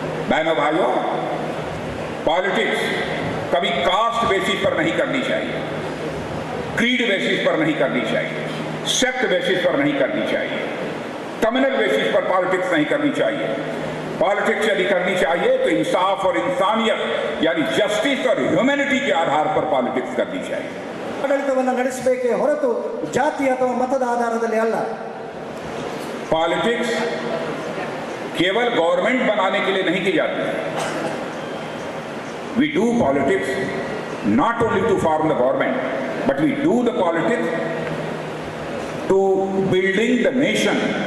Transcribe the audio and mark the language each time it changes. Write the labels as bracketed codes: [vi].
[hi] बहनों भाइयों, पॉलिटिक्स कभी कास्ट बेसिस पर नहीं करनी चाहिए, क्रीड बेसिस पर नहीं करनी चाहिए, सेक्ट बेसिस पर नहीं करनी चाहिए, कम्युनल बेसिस पर पॉलिटिक्स नहीं करनी चाहिए। पॉलिटिक्स यदि करनी चाहिए तो इंसाफ और इंसानियत यानी जस्टिस और ह्यूमैनिटी के आधार पर पॉलिटिक्स करनी चाहिए। [kn] ಆಡಳಿತವನ್ನು ನಡೆಸಬೇಕೇ ಹೊರತು ಜಾತಿ ಅಥವಾ ಮತದ ಆಧಾರದಲ್ಲಿ ಅಲ್ಲ। [hi] पॉलिटिक्स केवल गवर्नमेंट बनाने के लिए नहीं की जाती है। [en] We do politics not only to form the government, but we do the politics to building the nation.